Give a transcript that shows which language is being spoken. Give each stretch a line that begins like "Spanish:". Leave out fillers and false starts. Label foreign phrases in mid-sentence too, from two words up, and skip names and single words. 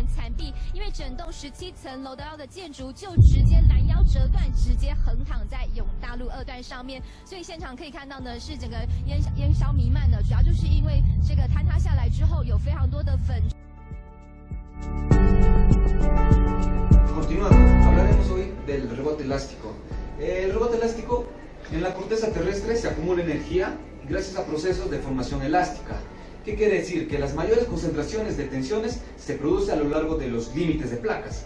Chinese: 残壁，因为整栋17层楼高的建筑就直接拦腰折断，直接横躺在永大路2段上面。所以现场可以看到呢，是整个烟硝弥漫的，主要就是因为这个坍塌下来之后有非常多的粉。
Spanish: Continuando, hablaremos hoy del rebote elástico. El rebote elástico en la corteza terrestre se acumula energía gracias a procesos de formación elástica. ¿Qué quiere decir? Que las mayores concentraciones de tensiones se producen a lo largo de los límites de placas.